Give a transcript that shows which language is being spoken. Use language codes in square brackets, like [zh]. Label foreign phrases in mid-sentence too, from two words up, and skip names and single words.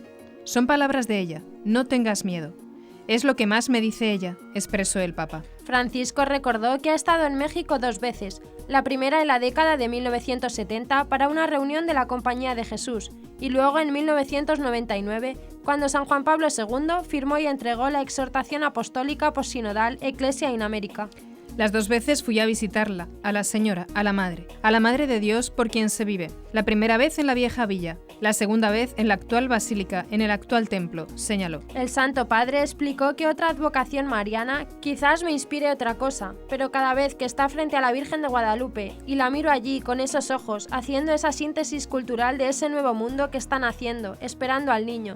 [es] Son palabras de ella: no tengas miedo. Es lo que más me dice ella, expresó el Papa. Francisco recordó que ha estado en México 2 veces, la primera en la década de 1970 para una reunión de la Compañía de Jesús, y luego en 1999, cuando San Juan Pablo II firmó y entregó la exhortación apostólica possinodal Ecclesia in America. Las 2 veces fui a visitarla, a la Señora, a la Madre de Dios por quien se vive. La primera vez en la vieja villa, la segunda vez en la actual basílica, en el actual templo, señaló. El Santo Padre explicó que otra advocación mariana quizás me inspire otra cosa, pero cada vez que está frente a la Virgen de Guadalupe y la miro allí con esos ojos, haciendo esa síntesis cultural de ese nuevo mundo que están haciendo, esperando al niño.